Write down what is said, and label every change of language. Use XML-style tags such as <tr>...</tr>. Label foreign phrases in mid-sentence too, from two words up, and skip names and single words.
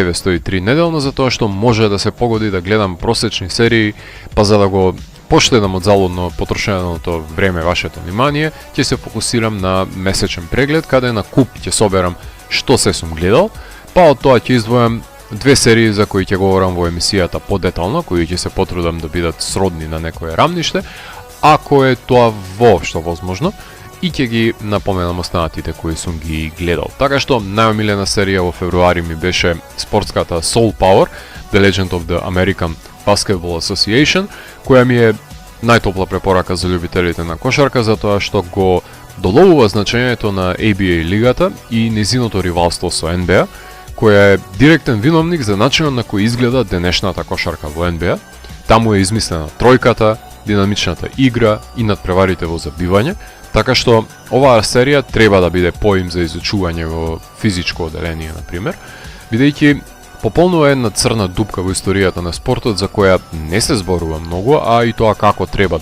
<mk>TV103 неделно, затоа што може да се погоди да гледам просечни серии, па за да го поштедам од залудно потрошеното време вашето внимание, ќе се фокусирам на месечен преглед, каде на куп ќе соберам што се сум гледал, па од тоа ќе издвојам 2 серии за кои ќе говорам во емисијата подетално, кои ќе се потрудам да бидат сродни на некое рамниште, ако е тоа воопшто возможно, и ќе ги напоменам останатите кои сум ги гледал. Така што најомилена серија во февруари ми беше спортската Soul Power, The Legend of the American Basketball Association, која ми е најтопла препорака за љубителите на кошарка, затоа што го доловува значењето на ABA лигата и незиното ривалство со NBA, која е директен виновник за начинот на кој изгледа денешната кошарка во NBA. Таму е измислена тројката, динамичната игра и надпреварите во забивање, така што оваа серија треба да биде поим за изучување во физичко оделение, например, бидејќи пополнува една црна дупка во историјата на спортот за која не се зборува многу, а и тоа како треба.</mk>